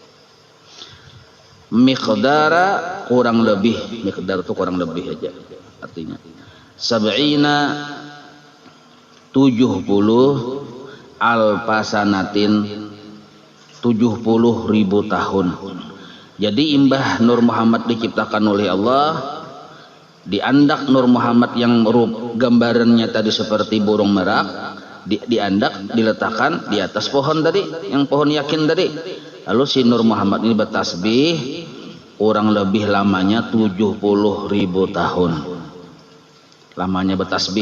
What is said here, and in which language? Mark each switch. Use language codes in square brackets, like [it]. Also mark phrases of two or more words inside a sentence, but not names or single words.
[id] Miqdara, kurang lebih, miqdar itu kurang lebih aja artinya, sab'ina, 70 alpasanatin, 70.000 tahun. Jadi imbah Nur Muhammad diciptakan oleh Allah, diandak Nur Muhammad yang gambarannya tadi seperti burung merak, diandak, diletakkan di atas pohon tadi, yang pohon yakin tadi. Lalu si Nur Muhammad ini bertasbih kurang lebih lamanya 70.000 tahun. Lamanya bertasbih.